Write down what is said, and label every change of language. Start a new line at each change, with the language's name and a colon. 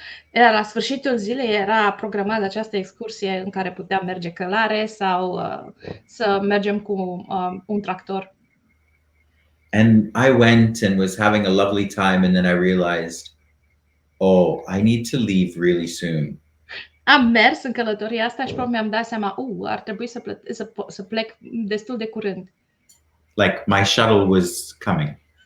Romanian: Era la sfârșitul zilei, era programată această excursie în care puteam merge călare sau să mergem cu un tractor.
English: And I went and was having a lovely time, and then I realized, oh, I need to leave really soon.
Romanian: Am mers în călătoria asta și probabil mi-am dat seama, ar trebui să plec destul de curând.
English: Like my shuttle was coming.